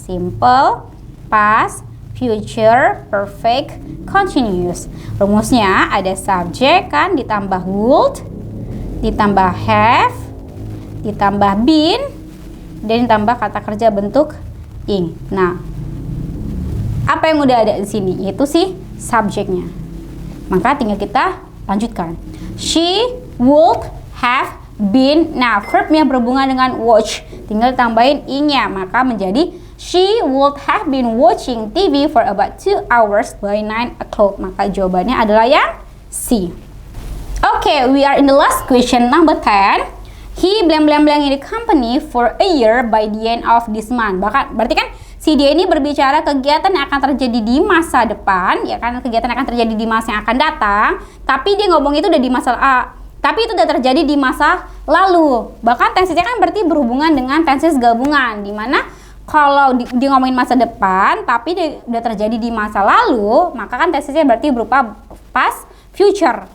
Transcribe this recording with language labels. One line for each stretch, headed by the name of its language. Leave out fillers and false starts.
English: Simple, past, future, perfect, continuous.
Indonesian: Rumusnya ada subject kan, ditambah would, ditambah have, ditambah been, dan ditambah kata kerja bentuk ing. Nah, apa yang udah ada di sini? Yaitu si subjeknya. Maka tinggal kita lanjutkan.
English: She would have been.
Indonesian: Nah, verbnya berhubungan dengan watch. Tinggal tambahin ing-nya. Maka menjadi
English: she would have been watching TV for about 2 hours by 9 o'clock.
Indonesian: Maka jawabannya adalah yang C.
English: Okay, we are in the last question, number 10. He blank blank blank in the company for a year by the end of this month.
Indonesian: Berarti kan si dia ini berbicara kegiatan yang akan terjadi di masa depan, ya kan, kegiatan yang akan terjadi di masa yang akan datang. Tapi dia ngomong itu udah di masa tapi itu udah terjadi di masa lalu. Bahkan tensesnya kan berarti berhubungan dengan tenses gabungan, dimana kalau dia ngomongin masa depan, tapi dia udah terjadi di masa lalu, maka kan tensesnya berarti berupa past future.